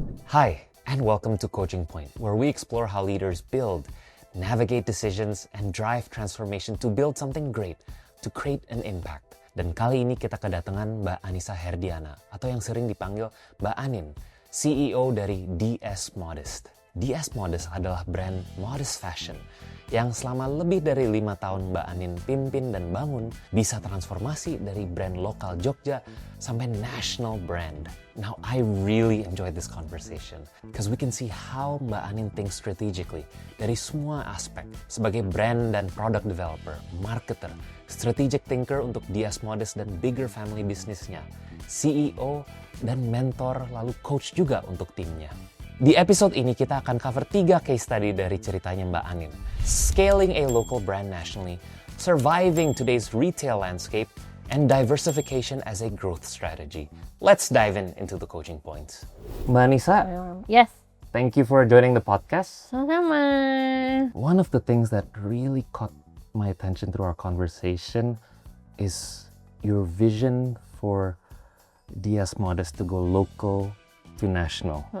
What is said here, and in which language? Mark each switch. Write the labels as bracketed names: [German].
[English] Hi, and welcome to Coaching Point, where we explore how leaders build, navigate decisions, and drive transformation to build something great, to create an impact. [Indonesian] Dan kali ini kita kedatangan Mbak Anissa Herdiana, atau yang sering dipanggil Mbak Anin, CEO dari DS Modest. DS Modest adalah brand modest fashion yang selama lebih dari 5 tahun Mbak Anin pimpin dan bangun bisa transformasi dari brand lokal Jogja sampai national brand. [English] Now I really enjoyed this conversation because we can see how Mbak Anin thinks strategically [Indonesian] dari semua aspek sebagai [English] brand dan product developer, marketer, strategic thinker [Indonesian] untuk DS Modest dan bigger family businessnya, CEO dan mentor lalu coach juga untuk timnya. Di episode ini kita akan cover 3 case study dari ceritanya Mbak Anin. [English] Scaling a local brand nationally, surviving today's retail landscape, and diversification as a growth strategy. Let's dive into the coaching points. Mbak Anissa, Yes. thank you for joining the podcast. [Indonesian] Sama-sama. [English] One of the things that really caught my attention through our conversation is your vision for DS Modest to go local to national.